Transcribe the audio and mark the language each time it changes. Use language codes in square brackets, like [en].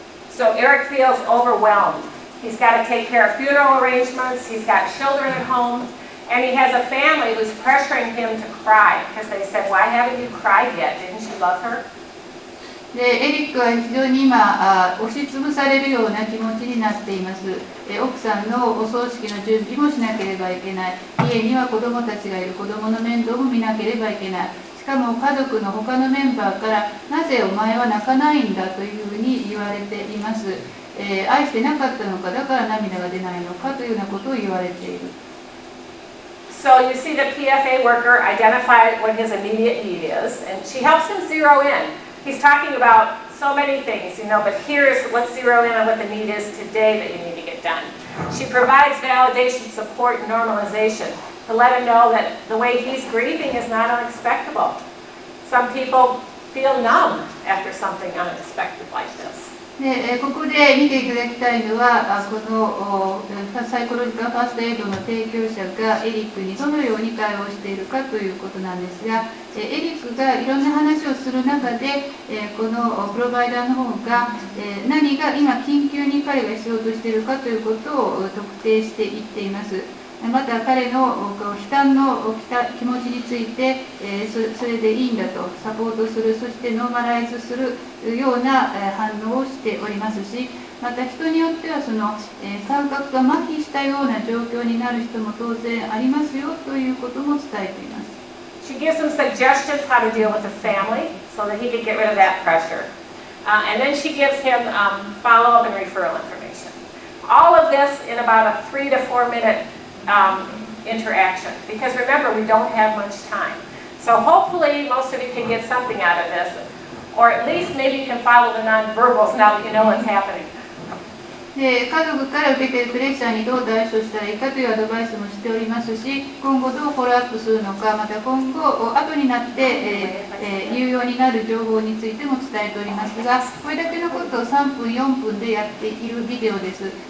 [en] So Eric feels overwhelmed. He's got to take care of funeral arrangements, he's got children at home, and he has a family who's pressuring him to cry because they said, why haven't you cried yet? Didn't you love her? [ja] エリックは非常に今押しつぶされるような気持ちになっています。奥さんのお葬式の準備もしなければいけない。家には子供たちがいる。子供の面倒も見なければいけない。しかも家族の他のメンバーからなぜお前は泣かないんだというふうに言われています。愛してなかったのか、だから涙が出ないのかというようなことを言われている。 [en] So you see the PFA worker identify what his immediate need is, and she helps him zero in. He's talking about so many things, but here's let's zero in on what the need is today that you need to get done. She provides validation, support, and normalization to let him know that the way he's grieving is not unexpected. Some people feel numb after something unexpected like this. [ja] ここで見ていただきたいのは、このサイコロジカルファーストエイドの提供者がエリックにどのように対応しているかということなんですが、エリックがいろんな話をする中で、このプロバイダーの方が何が今緊急に彼が必要としているかということを特定していっています。また彼の悲嘆の気持ちについて、それでいいんだとサポートする、そしてノーマライズするような反応をしておりますし、また人によってはその感覚が麻痺したような状況になる人も当然ありますよということも伝えています。 [en] She gives him suggestions how to deal with his family so that he could get rid of that pressure. And then she gives him follow-up and referral information. All of this in about a 3 to 4 minute interaction. Because remember, we don't have much time. So hopefully most of you can get something out of this. Or at least maybe you can follow the nonverbals now that you know what's happening. [ja] で家族から受けているプレッシャーにどう対処したらいいかというアドバイスもしておりますし、今後どうフォローアップするのか、また今後後になって、有用になる情報についても伝えておりますが、これだけのことを3分4分でやっているビデオです。